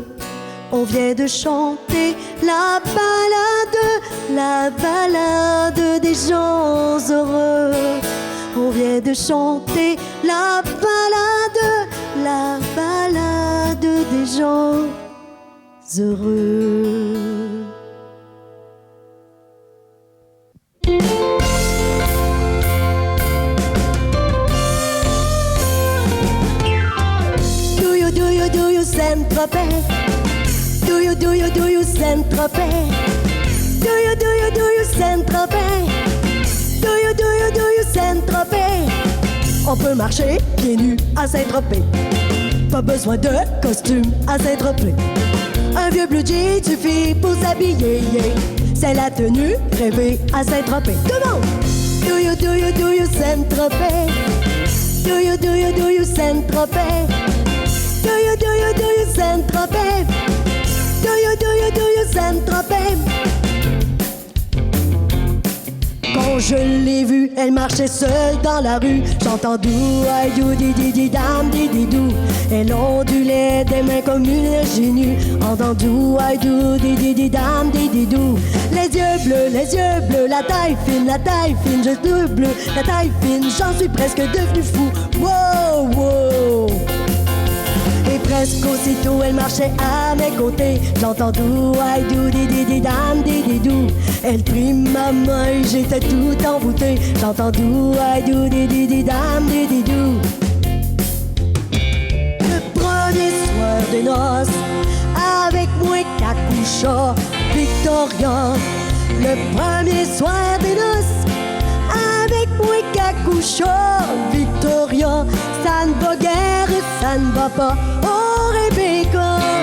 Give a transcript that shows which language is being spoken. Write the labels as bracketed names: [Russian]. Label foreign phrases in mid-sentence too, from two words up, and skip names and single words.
[French] On vient de chanter la ballade des gens heureux. On vient de chanter la la balade des gens heureux. [English] Do you Saint-Tropez? Do you Saint-Tropez? Do you Saint-Tropez? Do you Saint-Tropez? [French] On peut marcher pieds nus à Saint-Tropez. Pas besoin de costume à Saint-Tropez. Un vieux blue jean suffit pour s'habiller. C'est la tenue rêvée à Saint-Tropez. Tout le monde! [English] Do you Saint-Tropez? Do you Saint-Tropez? Do you Saint-Tropez? Do you Saint-Tropez? [French] Quand je l'ai vue, elle marchait seule dans la rue. J'entends dou, aïe dou, di di di dam, di di dou. Elle ondulait des mains comme une génue. Entendou, aïe dou, di di di dam, di di dou. Les yeux bleus, la taille fine, je bleu, la taille fine. J'en suis presque devenu fou. Wow, wow. Et presque aussitôt elle marchait à mes côtés. J'entends dou, aïe dou, di di di dam, di di dou. Elle prit ma main et j'étais tout envoûté. J'entends dou, aïe dou, di di di dam, di di dou. Le premier soir des noces, avec moi Kakoucha, Victoria. Le premier soir des noces, avec moi Kakoucha, Victoria. Ça ne va guère, ça ne va pas, oh Rebecca.